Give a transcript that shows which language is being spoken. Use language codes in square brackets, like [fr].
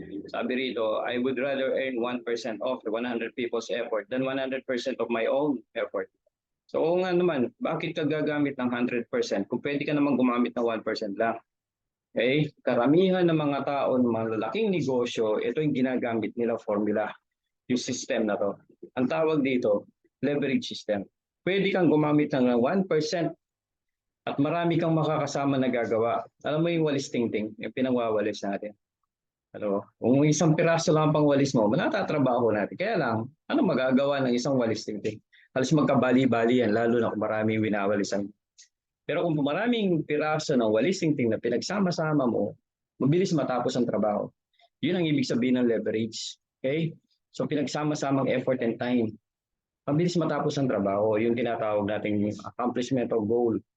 [en] Sabi rito, I would rather earn 1% of the 100 people's effort than 100% of my own effort. [tl] So nga naman, bakit ka gagamit ng 100% kung pwede ka naman gumamit ng 1% lang? Okay? Karamihan ng mga tao ng mga lalaking negosyo, ito yung ginagamit nila formula, yung system na to. Ang tawag dito, leverage system. Pwede kang gumamit ng 1% at marami kang makakasama na gagawa. Alam mo yung walis tingting, yung pinangwawalis natin. Ano, kung isang piraso lang pang walis mo, manatatrabaho natin. Kaya lang, ano magagawa ng isang walis tingting? Halos magkabali-bali yan, lalo na kung maraming winawalisan. Pero kung maraming piraso ng walis tingting na pinagsama-sama mo, mabilis matapos ang trabaho. Yun ang ibig sabihin ng leverage. Okay? So pinagsama-samang effort and time. Mabilis matapos ang trabaho. Yung tinatawag nating accomplishment of goal.